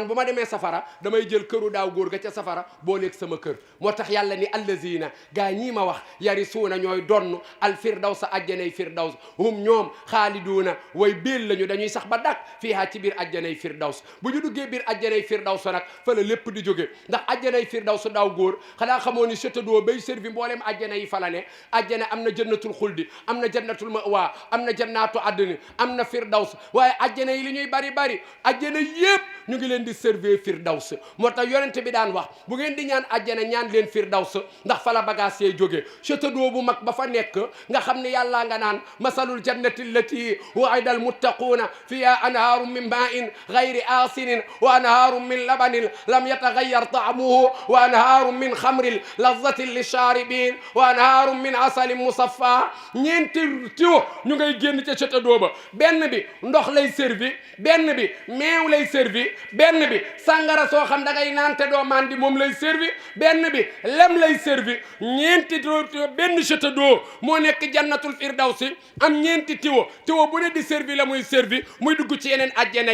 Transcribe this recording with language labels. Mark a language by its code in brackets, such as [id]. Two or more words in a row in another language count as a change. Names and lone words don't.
[wo] bu ma demee safara damay jël këru daaw góor ga ca safara booleeg sama kër moo tax yàlla ni allazina gaa ñii ma wax yarisuuna ñooy donn al firdaws àjjanay firdaws hum ñoom [ar] خالدون [wo] way béel lañu dañuy sax ba dak fiihaa ci biir àjjanay firdaws bu ñu duggee biir àjjanay firdaws nag fa la lépp di jóge ndax àjjanay firdaws daaw góor xanaa xamoo ni château bay servi mbooleem àjjana yi fa la ne àjjana am na jannatul xuldi am na jannatul ma'wa am na jannaatu àddina am na firdaws waaye àjjana yi li ñuy bari àjjana yépp ñu ngi leen di servir firdaws moo tax yonente bi daan wax bu ngeen di ñaan àjjana ñaan leen firdaws ndax fa la bagage yee jógee château bu mag ba fa nekk nga xam ne yàllaa nga naan [ar] مثل الجنة التي وعد المتقون فيها أنهار من ماء غير آسن وأنهار من لبن لم يتغير طعمه وأنهار من خمر لذة للشاربين وأنهار من عسل مصفى [wo] ñeenti tiwo ñu ngay génn ca château ba benn bi ndox lay servi benn bi meew lay servi benn bi sangara soo xam da ngay naan te doo mandi moom lay servi benn bi lem lay servi ñeenti benn [fr] château d'eau [wo] moo nekk jannatul firdawsi am ñeenti tiwo bu ne di servi la muy servi muy dugg ci yeneen ajjana